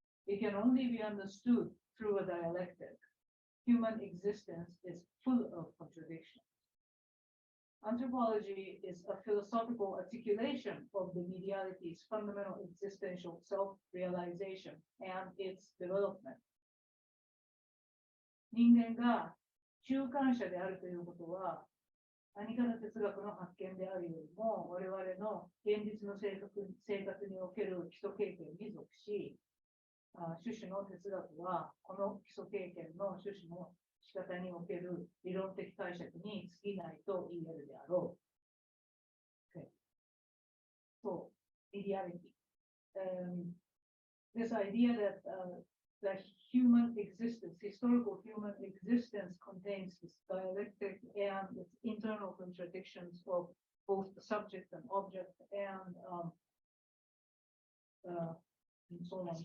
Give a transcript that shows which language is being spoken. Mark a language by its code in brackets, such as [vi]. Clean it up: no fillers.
[en] It can only be understood through a dialectic. Human existence is full of contradictions. Anthropology is a philosophical articulation of the mediality's fundamental existential self-realization and its development. [ja] 人間が中間者であるということは、何かの哲学の発見であるよりも、我々の現実の生活における基礎経験に属し、種々の哲学はこの基礎経験の種々の仕方における理論的解釈に過ぎないと言えるであろう。 [en] Okay. So, ideality. This idea that the human existence, historical human existence, contains this dialectic and its internal contradictions of both the subject and object, and so on.